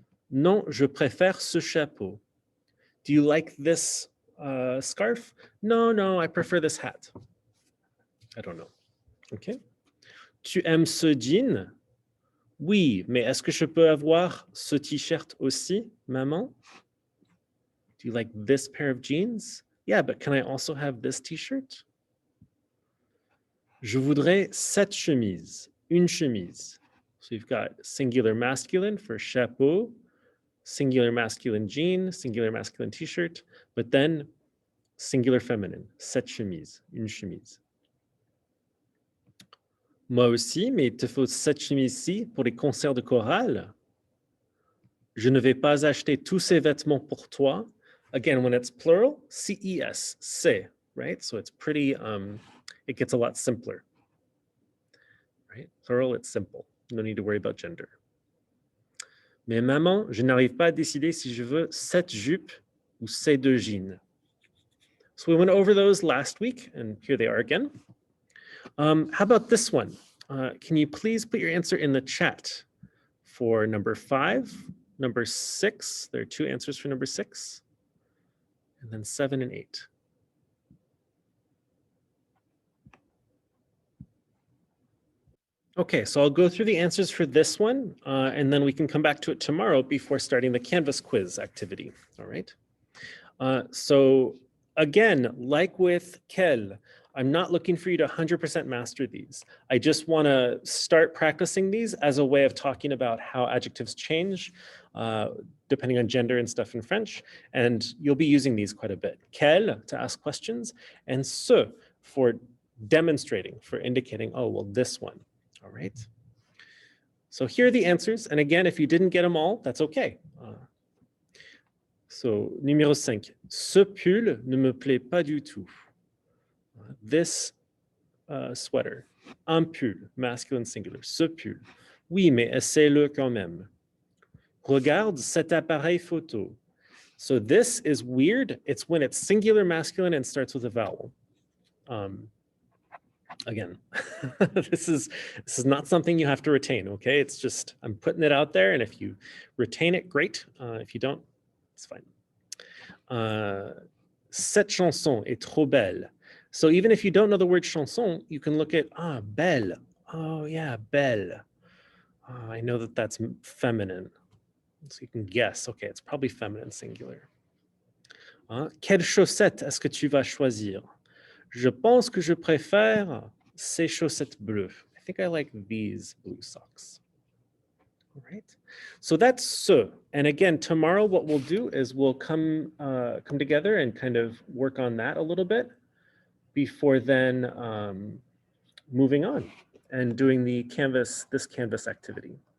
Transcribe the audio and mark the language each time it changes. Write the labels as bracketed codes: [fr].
[fr] Non, je préfère ce chapeau. [en] Do you like this scarf? No, I prefer this hat. I don't know. Okay. [fr] Tu aimes ce jean? Oui, mais est-ce que je peux avoir ce t-shirt aussi, maman? [en] Do you like this pair of jeans? Yeah, but can I also have this t-shirt? [fr] Je voudrais cette chemise, une chemise. [en] So you've got singular masculine for chapeau, singular masculine jean, singular masculine t-shirt, but then singular feminine, [fr] cette chemise, une chemise. Moi aussi, mais il te faut cette chemise-ci pour les concerts de chorale. Je ne vais pas acheter tous ces vêtements pour toi. [en] Again, when it's plural, CES, c'est, right? So it's pretty, it gets a lot simpler, right? Plural, it's simple. No need to worry about gender. [fr] Mais maman, je n'arrive pas à décider si je veux cette jupe ou ces 2 jeans. [en] So we went over those last week, and here they are again. How about this one? Can you please put your answer in the chat for number 5, number 6? There are 2 answers for number 6. And then 7 and 8. Okay, so I'll go through the answers for this one, and then we can come back to it tomorrow before starting the Canvas quiz activity, all right? So again, like with quel, I'm not looking for you to 100% master these. I just wanna start practicing these as a way of talking about how adjectives change, depending on gender and stuff in French, and you'll be using these quite a bit. Quel, to ask questions, and ce, for demonstrating, for indicating, oh, well, this one, all right? So here are the answers, and again, if you didn't get them all, that's okay. [fr] So, numéro 5, ce pull ne me plaît pas du tout. [en] This sweater, un pull, masculine singular, ce pull. [fr] Oui, mais essaie-le quand même. Regarde cet appareil photo. [en] So this is weird. It's when it's singular masculine and starts with a vowel. Again, this is not something you have to retain, okay? It's just, I'm putting it out there, and if you retain it, great. If you don't, it's fine. [fr] Cette chanson est trop belle. [en] So even if you don't know the word chanson, you can look at, belle. Oh yeah, belle. I know that that's feminine. So you can guess, okay, it's probably feminine singular. [fr] Quelle chaussette est-ce que tu vas choisir? Je pense que je préfère ces chaussettes bleues. [en] I think I like these blue socks. All right. So that's ce. And again, tomorrow what we'll do is we'll come together and kind of work on that a little bit before then moving on and doing the this Canvas activity.